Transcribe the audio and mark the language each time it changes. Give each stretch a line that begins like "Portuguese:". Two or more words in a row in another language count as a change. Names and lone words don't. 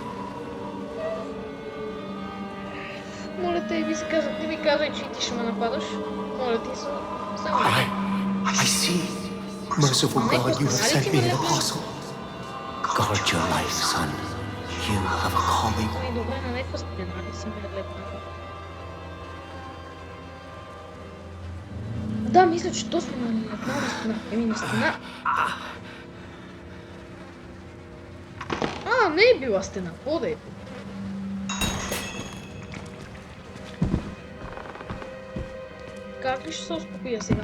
Bulgarian: Моля те, не ми казвай, че ти ще ме нападаш. Моля ти се, само.
English: I see. Merciful God, you have sent me an apostle. Guard your life, son. You have a calling.
Bulgarian: Ами добре, на някаква стена ли си ме лепна? Да, мисля, че то сме на една стена. Еми на стена. Не е била стена. Какво да е? Как ли ще се успокоя сега?